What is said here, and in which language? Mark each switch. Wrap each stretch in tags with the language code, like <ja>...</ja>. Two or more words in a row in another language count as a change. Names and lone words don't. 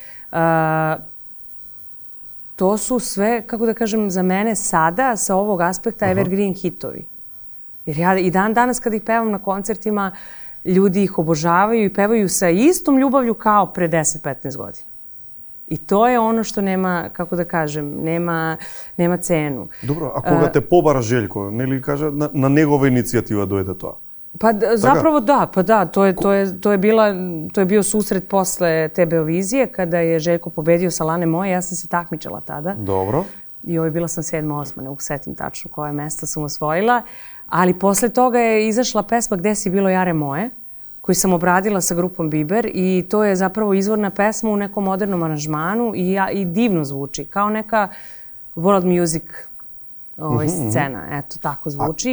<sr>To su sve, kako da kažem, za mene sada, sa ovog aspekta, evergreen hitovi. Jer ja i dan danas kad ih pevam na koncertima, ljudi ih obožavaju i pevaju sa istom ljubavlju kao pre 10-15 godina. I to je ono što nema, kako da kažem, nema cenu.</sr> <mk>Dobro, a кога те побара Željko, нели каже, на негова иницијатива дојде тоа?</mk> <sr>Pa zapravo da, to je bio susret posle te Beovizije kada je Željko pobedio sa Lane moje, ja sam se takmičila tada. Dobro. I bila sam 7. 8. ne mogu setim tačno koje mesta sam osvojila, ali posle toga je izašla pesma Gde si bilo jare moje, koju sam obradila sa grupom Biber i to je zapravo izvorna pesma u nekom modernom aranžmanu i divno zvuči, kao neka</sr> <en>world music</en> <sr>scena, eto, tako zvuči.</sr>